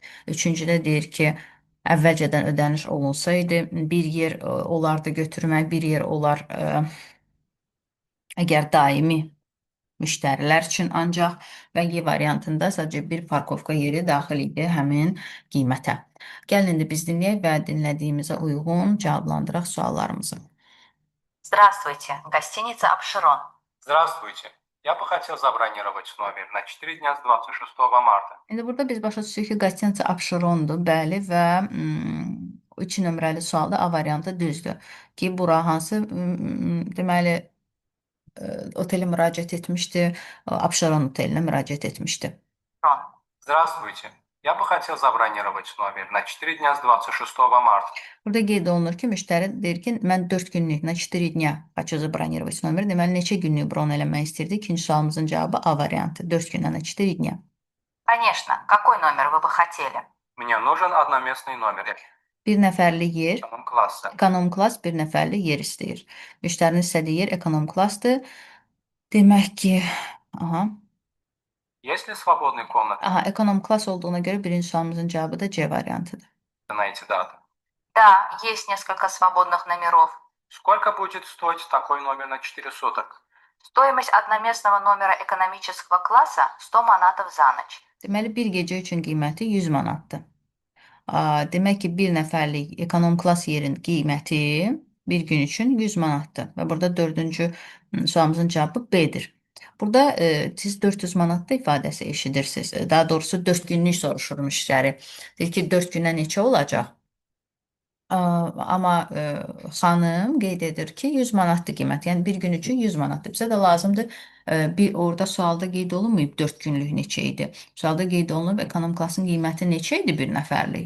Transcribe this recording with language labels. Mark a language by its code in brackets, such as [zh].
[az] Üçüncüdə deyir ki, əvvəlcədən ödəniş olunsaydı, bir yer olardı götürmək, bir yer olar əgər daimi müştərilər üçün ancaq və Y variantında sadəcə bir parkovka yeri daxil idi həmin qiymətə. Gəlin indi biz dinləyək və dinlədiyimizə uyğun cavablandıraq suallarımızı. [ru] Здравствуйте, гостиница «Апшерон». Здравствуйте. Я бы хотел забронировать номер на 4 дня с 26 марта. [az] İndi burada biz başa düşürük ki, qastinca Abşerondur, bəli və 3 nömrəli sualda A variantı düzdür. Ki, bura hansı deməli otelə müraciət etmişdi, Abşeron otelinə müraciət etmişdi. [ru] Здравствуйте. Я бы хотел забронировать номер на 4 дня с 26 марта. [az] Burada qeyd olunur ki, müştəri deyir ki, mən 4 günlük, [ru] на 4 dня хочу забронировать номер. [az] Deməli, neçə günlük bron eləmək istirdi? İkinci sualımızın cavabı A variantı. 4 gündən [ru] на 4 dня. Конечно, какой номер вы бы хотели? Мне нужен одноместный номер. [az] Bir nəfərlik yer, [ru] Эконом класса. [az] ekonom klass bir nəfərlik yer istəyir. Müştərinin istədiyi yer ekonom klassdır. Demək ki, [ru] Есть ли свободные комнаты [az] ekonom klass olduğuna görə birinci sualımızın cavabı da C variantıdır. [ru] на эти даты? Да, есть несколько свободных номеров. Сколько будет стоить такой номер на 4 суток? Стоимость одноместного номера экономического класса 100 манатов за ночь. [az] Deməli, bir gecə üçün qiyməti 100 manatdır. Demək ki, bir nəfərlik ekonom klass yerin qiyməti bir gün üçün 100 manatdır. Və burada dördüncü sualımızın cavabı B-dir. Burada siz 400 manatda ifadəsi eşidirsiniz. Daha doğrusu 4 günlük soruşur müştəri. Deyir ki, 4 günə neçə olacaq? Amma xanım qeyd edir ki, 100 manatdır qiymət. Yəni bir gün üçün 100 manatdır. Bizə də lazımdır. Bir orada sualda qeyd olunmayıb 4 günlük neçə idi. Sualda qeyd olunub ekonom klassın qiyməti neçə idi bir nəfərlik?